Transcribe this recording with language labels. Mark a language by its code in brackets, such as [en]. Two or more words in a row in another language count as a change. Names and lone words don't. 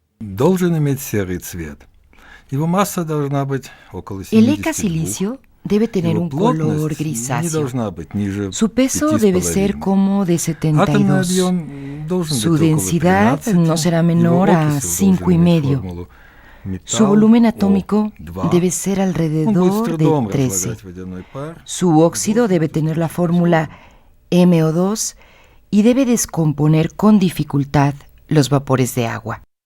[ru] должен иметь серый цвет. Его масса должна быть около [es] El 72. ECA silicio debe tener [ru] Его [es] un color [ru] плотность не [es] grisáceo. [ru] должна быть ниже [es] Su peso debe ser 5,5. como de [ru] Атомный 72. объем должен [es] Su [ru] быть около [es] densidad 13. no será [ru] Его [es] menor a [ru] окисел должен иметь 5,5. формулу [es] Su [ru] металл [es] volumen atómico O2. debe ser [ru] Он будет с [es] alrededor [ru] трудом [es] de 13. [ru] разлагать водяной пар. [es] Su óxido debe tener la fórmula MO2 y debe descomponer con dificultad los vapores de agua.